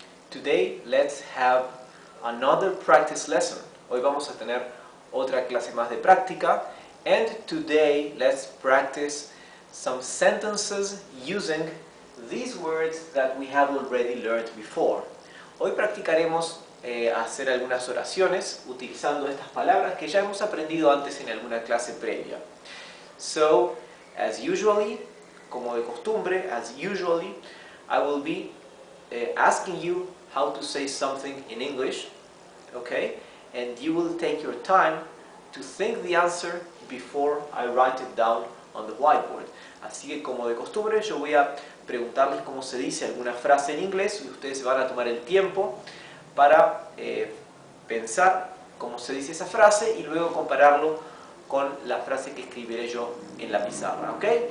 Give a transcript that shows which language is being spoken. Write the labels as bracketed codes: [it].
[en] Today let's have another practice lesson. [es] Hoy vamos a tener otra clase más de práctica. [en] And today let's practice some sentences using these words that we have already learned before. [es] Hoy practicaremos hacer algunas oraciones utilizando estas palabras que ya hemos aprendido antes en alguna clase previa. [en] So, as usually, [es] como de costumbre, [en] I will be asking you how to say something in English, okay? And you will take your time to think the answer before I write it down on the whiteboard. [es] Así que como de costumbre yo voy a preguntarles cómo se dice alguna frase en inglés y ustedes van a tomar el tiempo para pensar cómo se dice esa frase y luego compararlo con la frase que escribiré yo en la pizarra, ¿ok?